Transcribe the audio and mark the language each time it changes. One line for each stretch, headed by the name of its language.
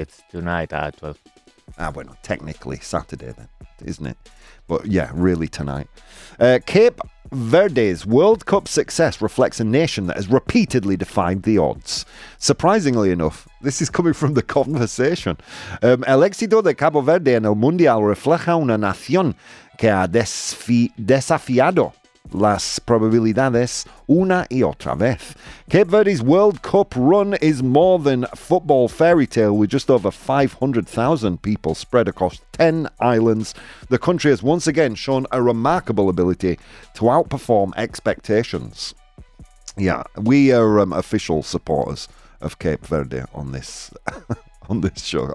English: it's tonight at 12. Well, technically Saturday then, isn't it? But yeah, really tonight. Cape Verde's World Cup success reflects a nation that has repeatedly defied the odds. Surprisingly enough, this is coming from the conversation.
Spanish: El éxito de Cabo Verde en el Mundial refleja una nación que ha desafiado las probabilidades una y otra vez.
English: Cape Verde's World Cup run is more than football fairy tale with just over 500,000 people spread across 10 islands. The country has once again shown a remarkable ability to outperform expectations. Yeah, we are official supporters of Cape Verde on this on this show.